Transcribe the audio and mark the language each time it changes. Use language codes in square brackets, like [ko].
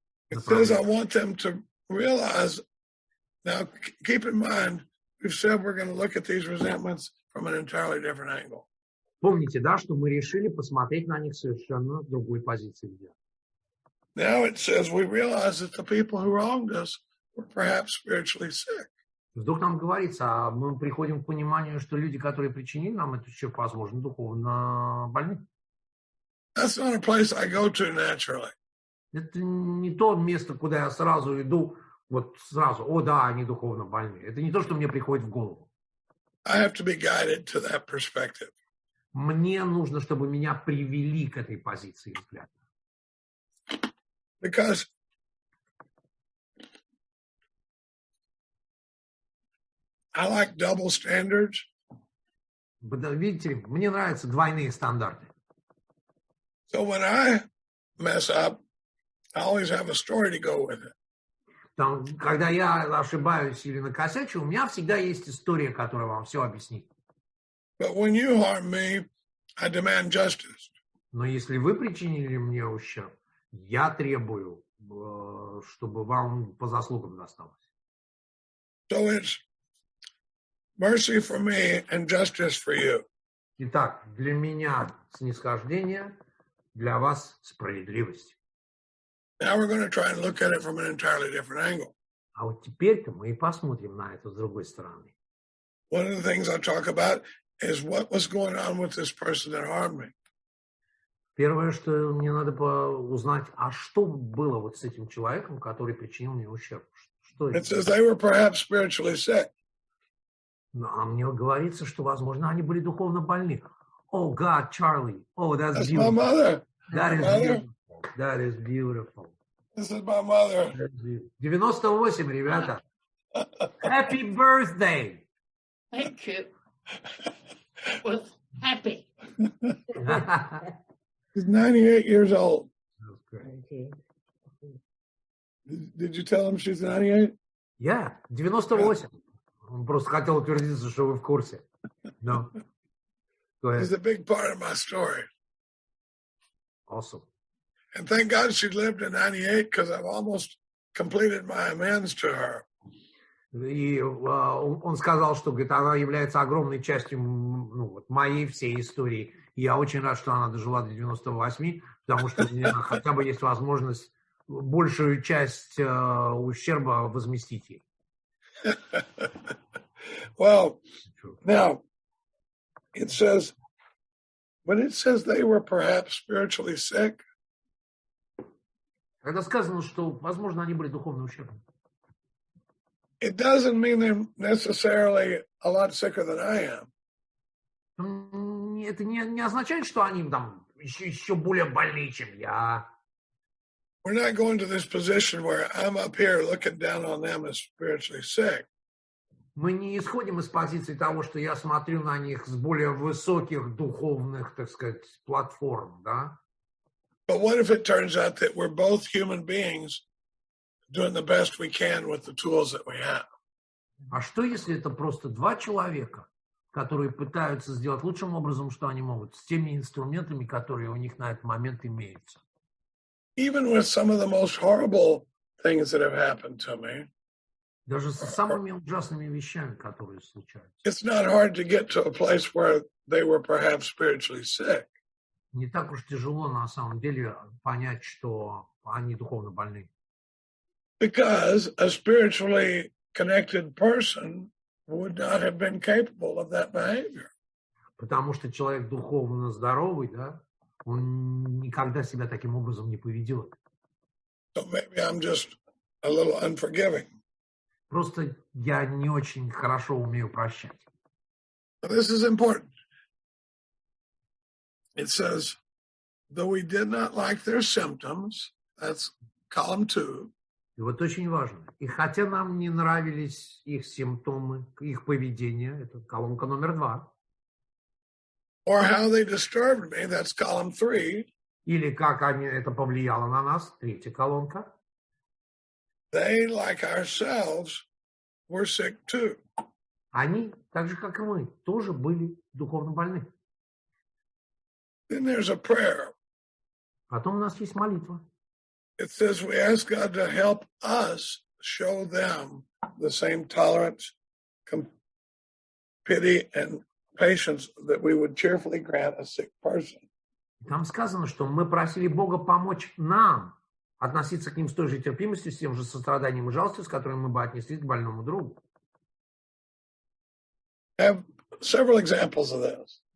[en] It says I want them to realize, now keep in mind, we've said we're going to look at these resentments from an entirely different angle. [ru] Помните, да, что мы решили посмотреть на них совершенно с другой позиции взгляда. [en] Now it says we realize that the people who wronged us were perhaps spiritually sick. [ru] Вдруг нам говорится, а мы приходим к пониманию, что люди, которые причинили нам этот ущерб, возможно, духовно больны. [en] That's not a place I go to naturally. [ru] Это не то место, куда я сразу иду, вот сразу, о да, они духовно больны. Это не то, что мне приходит в голову. [en] I have to be guided to that perspective. [ru] Мне нужно, чтобы меня привели к этой позиции взгляда. [en] Because I like double standards. [ru] Видите, мне нравятся двойные стандарты. [en] So when I mess up, I always have a story to go with it. [ru] Там, когда я ошибаюсь или накосячу, у меня всегда есть история, которая вам все объяснит. [en] But when you harm me, I demand justice. [ru] Но если вы причинили мне ущерб, я требую, чтобы вам по заслугам досталось. [en] So it's mercy for me and justice for you. [ru] Итак, для меня снисхождение, для вас справедливость. [en] Now we're going to try and look at it from an entirely different angle. [ru] А вот теперь-то мы и посмотрим на это с другой стороны. [en] One of the things I talk about is what was going on with this person that harmed me. [ru] Первое, что мне надо узнать, а что было вот с этим человеком, который причинил мне ущерб? Что [en] It [ru] это? [en] says they were perhaps spiritually sick. [ru] Ну, а мне говорится, что, возможно, они были духовно больны. [en] Oh, God, Charlie. Oh, that's That's my beautiful. mother. That is Mother. beautiful. That is beautiful. This is my mother. 98, [ru] ребята. [en] Happy birthday. Thank you. Was happy. He's 98 years old. That's great. Did you tell him she's 98? [ru] Я 98. Он просто хотел утвердиться, что вы в курсе. [en] No. Go ahead. She's a big part of my story. Awesome. And thank God she lived to 98 because I've almost completed my amends to her. [ru] И он сказал, что говорит, она является огромной частью вот, моей всей истории. И я очень рад, что она дожила до 98, потому что у меня хотя бы есть возможность большую часть ущерба возместить ей. [en] Well, now, it says, when it says they were perhaps spiritually sick, [ru] Когда сказано, что, возможно, они были духовно ущербны, [en] it doesn't mean they're necessarily a lot sicker than I am. [ru] это не означает, что они там еще более больны, чем я. [en] We're not going to this position where I'm up here looking down on them as spiritually sick. [ru] Мы не исходим из позиции того, что я смотрю на них с более высоких духовных, так сказать, платформ, да? [en] But what if it turns out that we're both human beings doing the best we can with the tools that we have? [ru] А что, если это просто два человека, которые пытаются сделать лучшим образом, что они могут, с теми инструментами, которые у них на этот момент имеются? [en] Even with some of the most horrible things that have happened to me, [ru] Даже с самыми ужасными вещами, которые случаются. [en] it's not hard to get to a place where they were perhaps spiritually sick. [ru] Не так уж тяжело на самом деле понять, что они духовно больны. [en] Because a spiritually connected person would not have been capable of that behavior. [ru] Потому что человек духовно здоровый, да, он никогда себя таким образом не поведет. [en] So maybe I'm just a little unforgiving. [ru] Просто я не очень хорошо умею прощать. [en] But this is important. It says, though we did not like their symptoms, that's column 2. [ru] И вот очень важно. И хотя нам не нравились их симптомы, их поведение, это колонка номер 2. [en] Or how they disturbed me, that's column 3. [ru] Или как это повлияло на нас, 3-я колонка. [en] They, like ourselves, were sick too. [ru] Они, так же как и мы, тоже были духовно больны. [en] Then there's a prayer. [ru] Потом у нас есть молитва. [en] It says we ask God to help us show them the same tolerance, pity, and patience that we would cheerfully grant a sick person. [ru] Там сказано, что мы просили Бога помочь нам относиться к ним с той же терпимостью, с тем же состраданием и жалостью, с которым мы бы отнеслись к больному другу. [en] I have several examples of this.